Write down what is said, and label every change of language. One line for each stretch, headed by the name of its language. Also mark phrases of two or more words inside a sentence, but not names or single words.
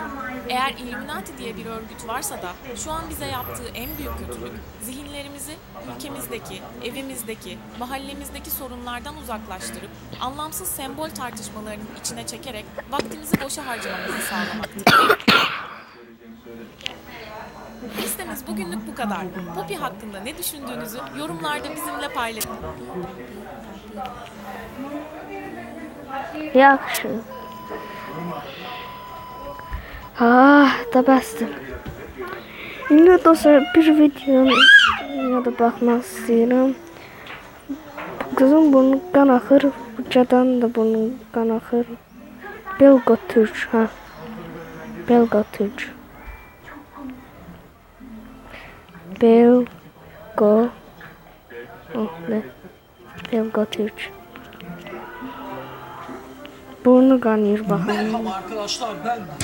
Turkish: Eğer Illuminati diye bir örgüt varsa da şu an bize yaptığı en büyük kötülük zihinlerimizi ülkemizdeki, evimizdeki, mahallemizdeki sorunlardan uzaklaştırıp anlamsız sembol tartışmalarının içine çekerek vaktimizi boşa harcamamızı sağlamaktır. Listemiz bugünlük bu kadar. Poppy hakkında ne düşündüğünüzü yorumlarda bizimle paylaşın.
Azerbaijani: Yaxşı. Da bəsdir. İndi dostlar bir videoya da baxmaq istəyirəm. Kızım burnu qan axır, bu cadan da burnu qan axır. Belgo Türk, ha. Belgo Türk. Belgo.
Turkish: Ne? Belgo Türk. Burnu kanıyor bakalım. Merhaba arkadaşlar, ben